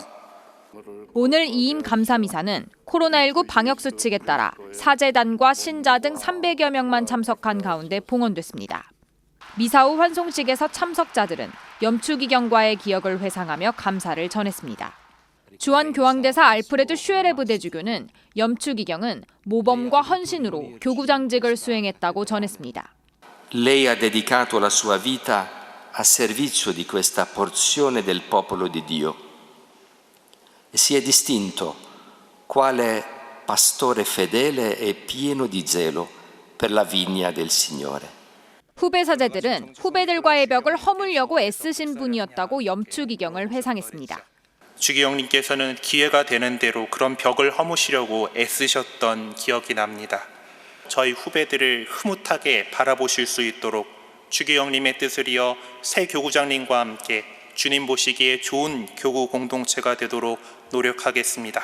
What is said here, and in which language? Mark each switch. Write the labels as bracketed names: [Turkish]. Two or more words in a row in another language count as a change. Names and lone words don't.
[Korean] 오늘 이임 감사 미사는 코로나19 방역 수칙에 따라 사제단과 신자 등 300여 명만 참석한 가운데 봉헌됐습니다. 미사 후 환송식에서 참석자들은 염추기경과의 기억을 회상하며 감사를 전했습니다. 주한교황대사 알프레드 슈에레브 대주교는 염추기경은 모범과 헌신으로 교구장직을 수행했다고 전했습니다. [Italian] Lei ha dedicato la sua vita a servizio di questa porzione del popolo di Dio e si è distinto quale pastore fedele e pieno di zelo per la vigna del Signore. [Korean] 후배 사제들은 후배들과의 벽을 허물려고 애쓰신 분이었다고 염추기경을 회상했습니다. 추기경님께서는 기회가 되는 대로 그런 벽을 허무시려고 애쓰셨던 기억이 납니다. 저희 후배들을 흐뭇하게 바라보실 수 있도록 추기경님의 뜻을 이어 새 교구장님과 함께 주님 보시기에 좋은 교구 공동체가 되도록 노력하겠습니다.